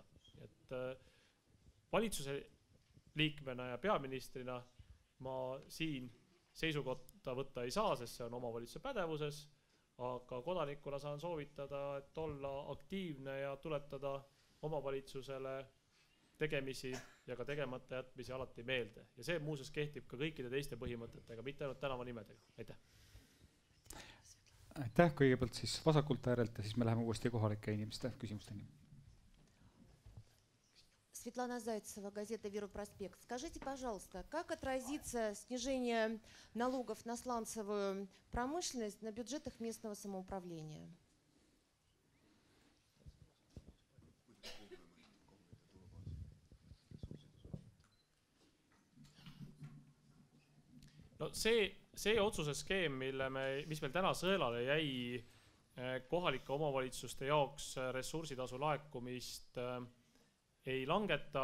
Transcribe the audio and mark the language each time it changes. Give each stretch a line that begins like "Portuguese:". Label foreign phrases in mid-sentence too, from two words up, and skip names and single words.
Estonian: Et valitsuse liikmena ja peaministrina ma siin seisukohta võtta ei saa, sest see on omavalitsuse pädevuses, aga kodanikuna saan soovitada, et olla aktiivne ja tuletada omavalitsusele tegemisi ja ka tegemata jätmisi alati meelde. Ja see muuseas kehtib ka kõikide teiste põhimõtetega, mitte ainult tänavanimedega. Aitäh! Aitäh kõigepealt siis vasakult äärelt ja siis me läheme uuesti kohalike inimeste küsimusteni.
Russian: Светлана Зайцева, газета «Виро-Проспект». Скажите, пожалуйста, как отразится снижение налогов на сланцевую промышленность на бюджетах местного самоуправления?
Estonian: No see otsuse skeem, mis meil täna sõelale jäi kohalike omavalitsuste jaoks ressursitasu laekumist ei langeta.